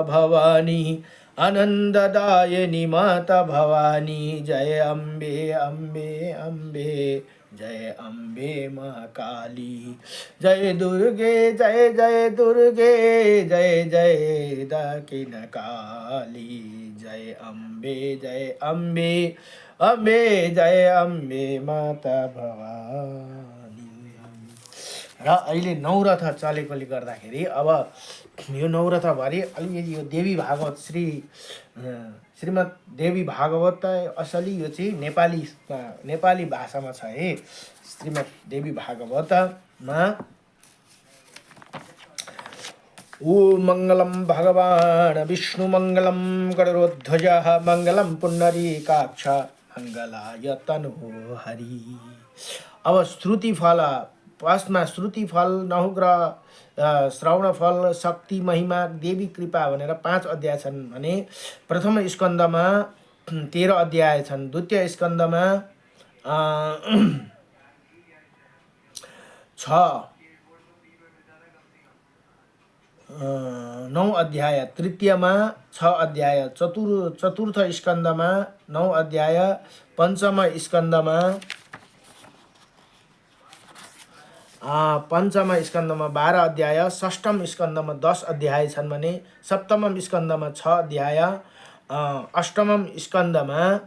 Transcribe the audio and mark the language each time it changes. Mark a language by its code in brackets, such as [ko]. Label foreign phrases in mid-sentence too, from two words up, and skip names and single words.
[sa] भवानी आनंददायिनी माता भवानी जय अम्बे अम्बे अम्बे जय अम्बे महाकाली जय दुर्गे जय जय दक्षिण काली जय अम्बे अम्बे जय अम्बे माता भवानी। [ne] र अहिले नौरथा चलेकोले गर्दाखेरि अब यो नौरथाभरि अलिकति यो देवी भागवत श्रीमद् देवी भागवत असली यो चाहिँ नेपाली भाषामा छ है। श्रीमद् देवी भागवतमा [sa] ओम मंगलम भगवान विष्णु मंगलम गरुड़ध्वजः मंगलम पुंडरीकाक्ष मंगलाय तनोहरि हरि। [ne] अब श्रुति फल फर्स्टमा श्रुति फल नहुग्रह श्रवण फल शक्ति महिमा देवी कृपा भनेर 5 अध्याय छन् भने प्रथम स्कन्धमा 13 अध्याय छन्, द्वितीय स्कन्धमा 9 अध्याय, तृतीयमा 6 अध्याय, चतुर्थ स्कन्धमा 9 अध्याय, पंचम स्कन्धमा 12 अध्याय, षष्ठम स्कन्धमा 10 अध्याय छन् भने सप्तम स्कन्धमा 6 अध्याय, अष्टम स्कन्धमा